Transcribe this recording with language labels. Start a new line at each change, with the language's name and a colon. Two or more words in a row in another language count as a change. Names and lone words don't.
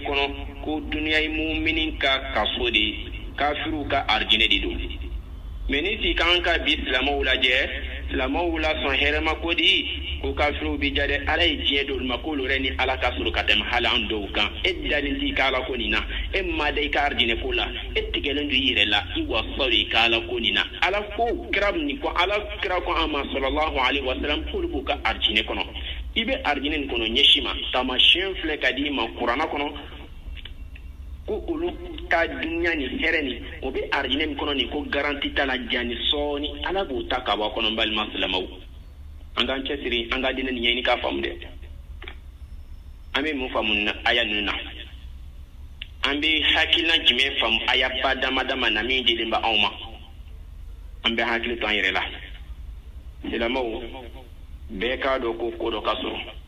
Bambara: kɔnɔ ko duniya ye mumini ka kaso de ye kafiruw ka arijinɛ de don mɛ ni si k'an ka bi silamaw lajɛ silamaw lasɔn hɛrɛma ko di ko kafiruw bi ja dɛ ala ye diɲɛ d'olu ma k'olu yɛrɛ ni ala ka sɔrɔ ka tɛmɛ hali an dɔw kan e dalen t'i ka ala ko nin na e ma da i ka arijinɛ ko la e tigɛlen do i yɛrɛ la i wasaw de i ka ala ko nin na ala ko kira nin ko ala kira ko an ma
Arabic: صلى الله عليه وسلم
Bambara: k'olu b'u ka arijinɛ kɔnɔ i bɛ arijinɛ nin kɔnɔ ɲɛsi ma taamasiyɛn filɛ ka di i ma kuranna kɔnɔ ko olu ka dunya ni hɛrɛ ni o bɛ arijinɛ min kɔnɔ nin ko garanti t'a la jani sɔɔni ala b'o ta ka bɔ a kɔnɔ balima silamaw an k'an cɛsiri an ka diinɛ nin ɲɛɲini k'a faamu dɛ an bɛ mun faamu na aya ninnu na an bɛ hakilina jumɛn faamu aya ba dama dama na min dilen bɛ anw ma an bɛ hakili to an yɛrɛ la silamaw bɛɛ k'a dɔn ko ko dɔ ka sɔrɔ